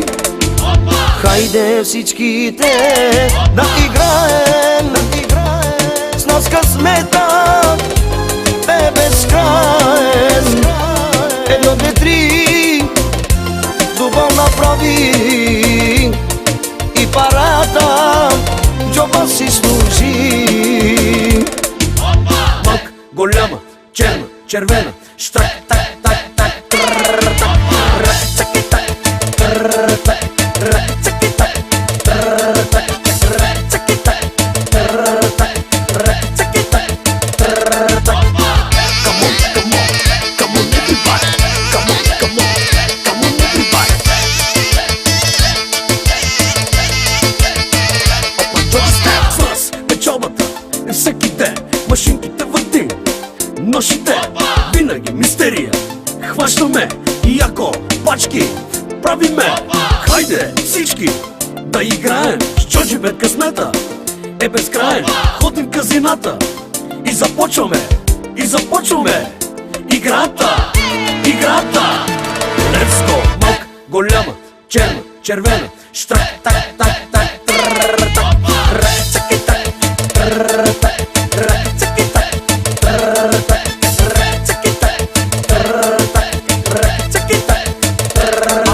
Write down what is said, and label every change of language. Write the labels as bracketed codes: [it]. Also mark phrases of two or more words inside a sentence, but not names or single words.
[bg] Хайде всичките да играем, с нас късмета е безкраен. Едно, две, три, дубъл направи и парата в джоба си служи. Малка, голяма, черна, червена, штрак, так, так, так, трррр, так, рак, цаки, так, трррр, так, рак, цаки, так, трррр, так, рак, цаки, так, трррр, так, рак, цаки, так, трррр, так. [en] Come on, come on, come on everybody, come on, come on, come on everybody. [bg] С нас печалбата е всеки ден, машинките въртим, нощите винаги мистерия. Хващаме яко пачки, правиме. Хайде всички да играем, с Джорджи бед късмета е безкраен. Ходим в казината и започваме играта, играта. [en] Let's go! [bg] Малка, голяма, черна, червена, штрак, так, так, так, трррр, так, рак, цаки, так, трррр, так, рак, цаки, так, трррр, так, рак, цаки, так, трррр, так, рак, цаки, так, трррр.